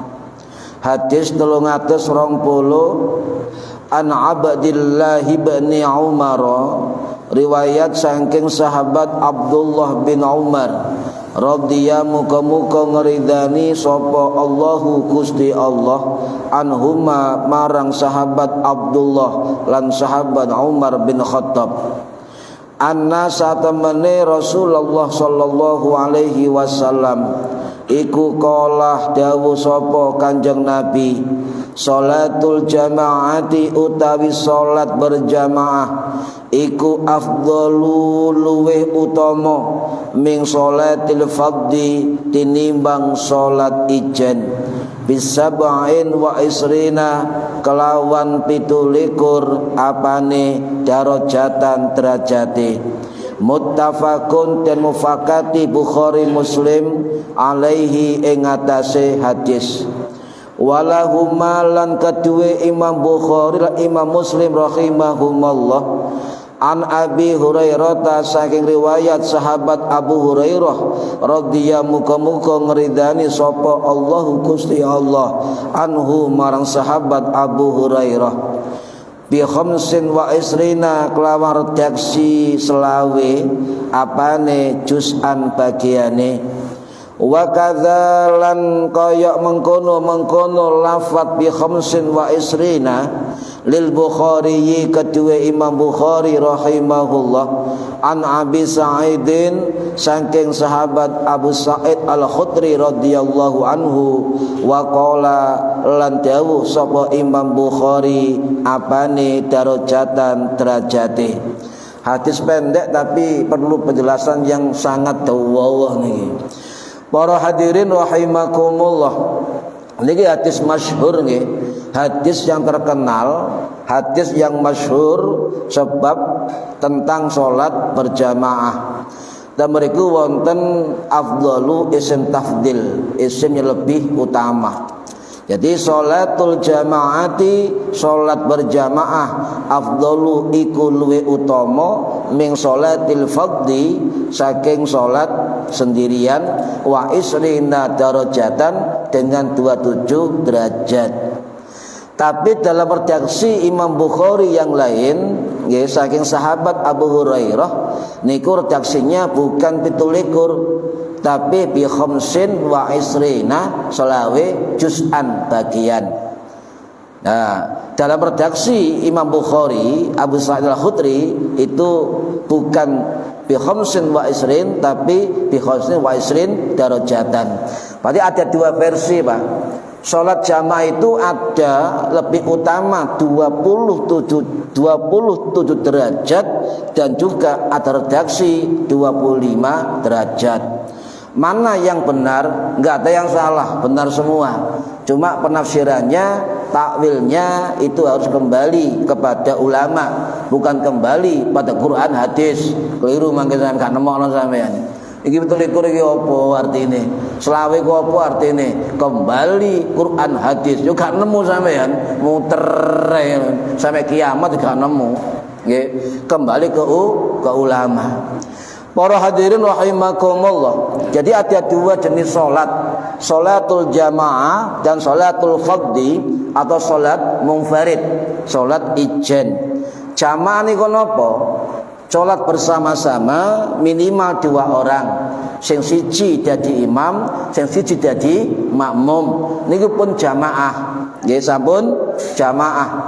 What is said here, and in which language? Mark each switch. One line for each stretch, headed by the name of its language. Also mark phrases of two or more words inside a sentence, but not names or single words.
Javanese: Hadis 320 an Abdillah bin Umar, riwayat saking sahabat Abdullah bin Umar radhiyallahu muga-muga ngridani sapa Allahu Gusti Allah anhuma marang sahabat Abdullah lan sahabat Umar bin Khattab. Anna satamane Rasulullah
Arabic: sallallahu alaihi wasallam
Javanese: iku qalah dawuh sapa Kanjeng Nabi,
Arabic: salatul jamaati
Javanese: utawi salat berjamaah iku afdalu luweh utama
Arabic: min salatil fardhi
Javanese: tinimbang salat ijen,
Arabic: bisab'in wa isrina
Javanese: kelawan 17 apane darajatan derajate. Muttafaqun dan mufakati Bukhari Muslim alaihi ing atase hadis. Walahuma lan kedue Imam Bukhari lan Imam Muslim rahimahumallah an Abi Hurairah saking riwayat sahabat Abu Hurairah radhiyallahu muga-muga ngridani sapa Allahu Gusti Allah anhu marang sahabat Abu Hurairah
Arabic: bi khamsin wa isrina
Javanese: kelawan redaksi selawe apane juz'an bagiane.
Arabic: Wa kadzalan
Javanese: kaya mengkono lafat
Arabic: bi khamsin wa isrina
Javanese: lil Bukhari kedua Imam Bukhari rahimahullah an Abi Sa'idin saking sahabat Abu Sa'id Al-Khudri
Arabic: radhiyallahu anhu wa qala
Javanese: lan dawuh sapa Imam Bukhari apane darajatan derajate.
Indonesian: Hadis pendek tapi perlu penjelasan yang sangat dawa niki.
Javanese: Para hadirin rahimakumullah, niki hadis masyhur nggih,
Indonesian: hadis yang terkenal, hadis yang masyhur sebab tentang salat berjamaah. Dan mereka wonten afdalu isim tafdil, isim yang lebih utama. Jadi
Arabic: salatul jamaati,
Indonesian: salat berjamaah afdalu
Javanese: iku luwih utama
Arabic: min salatil fardhi
Indonesian: saking salat sendirian
Arabic: wa isrina darajatan
Indonesian: dengan 27 derajat. Tapi dalam redaksi Imam Bukhari yang lain ya, saking sahabat Abu Hurairah niku redaksinya bukan 17 tapi
Arabic: bi khamsin wa isrina
Indonesian: selawe juz'an bagian. Nah, dalam redaksi Imam Bukhari Abu Sa'id Al-Khudri itu bukan
Arabic: bi khamsin wa isrin
Indonesian: tapi
Arabic: bi khamsin wa isrin darajatan.
Indonesian: Berarti ada dua versi, Pak. Salat jamaah itu ada lebih utama 27 derajat dan juga ada redaksi 25 derajat. Mana yang benar? Enggak ada yang salah, benar semua. Cuma penafsirannya, takwilnya itu harus kembali kepada ulama, bukan kembali pada Quran hadis.
Javanese: Keliru mangke sampeyan gak nemokno sampeyan. Iki betul iki apa artine? Selawe ku apa artine?
Indonesian: Kembali Quran hadis.
Javanese: Yo gak nemu sampeyan, muter sampai kiamat gak nemu. Nggih,
Indonesian: kembali ke ulama. Para hadirin rahimakumullah. Jadi ada dua jenis salat, salatul jamaah dan
Arabic: salatul fardhi
Indonesian: atau salat munfarid, salat ijen.
Javanese: Jamaah niku napa?
Indonesian: Salat bersama-sama minimal 2 orang.
Javanese: Sing siji dadi imam, sing siji dadi makmum. Niku pun jamaah. Nggih sampun jamaah.